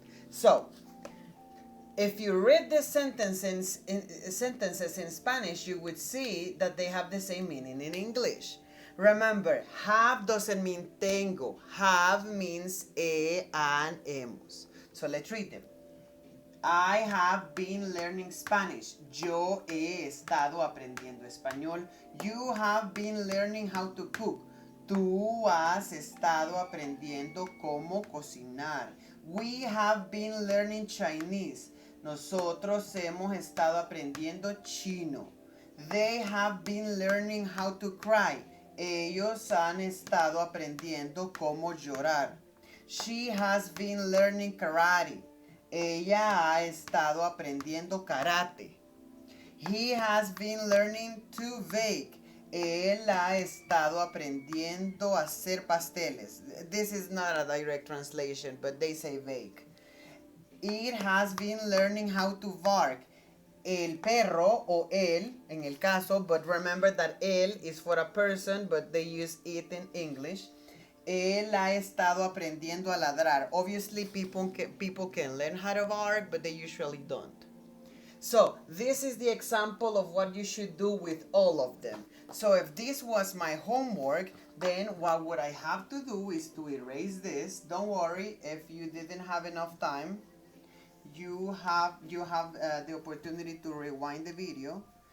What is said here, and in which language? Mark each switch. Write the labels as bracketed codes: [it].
[en] So, if you read the sentences in Spanish, you would see that they have the same meaning in English. Remember, have doesn't mean tengo. Have means he and hemos. So let's read them. I have been learning Spanish. [es] Yo he estado aprendiendo español. [en] You have been learning how to cook. [es] Tú has estado aprendiendo cómo cocinar. [en] We have been learning Chinese. [es] Nosotros hemos estado aprendiendo chino. [en] They have been learning how to cry. [es] Ellos han estado aprendiendo cómo llorar. [en] She has been learning karate. [es] Ella ha estado aprendiendo karate. [en] He has been learning to bake. [es] Él ha estado aprendiendo a hacer pasteles. [en] This is not a direct translation, but they say bake. It has been learning how to bark. [es] El perro o él, en el caso, [en] but remember that él is for a person, but they use it in English. [es] Él ha estado aprendiendo a ladrar. [en] Obviously, people can learn how to bark, but they usually don't. So this is the example of what you should do with all of them. So if this was my homework, then what would I have to do is to erase this. Don't worry if you didn't have enough time. You have the opportunity to rewind the video.